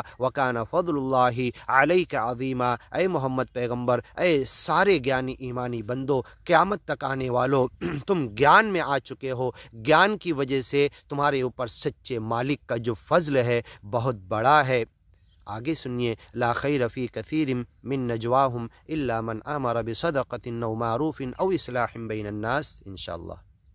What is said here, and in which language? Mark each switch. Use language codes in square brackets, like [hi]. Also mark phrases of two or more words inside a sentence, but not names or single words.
[ar] وَكَانَ فَضْلُ اللَّهِ عَلَيْكَ عَظِيمًا، [ur] اے محمد پیغمبر، اے سارے گیانی ایمانی بندو، قیامت تک آنے والو، تم گیان میں آ چکے ہو، گیان کی وجہ سے تمہارے اوپر سچے مالک کا جو فضل ہے بہت بڑا ہے۔ آگے سنیے، [ar] لا خیر فی کثیر من نجواہم الا من امر بصدقۃ او معروف او اصلاح بین الناس، انشاءاللہ۔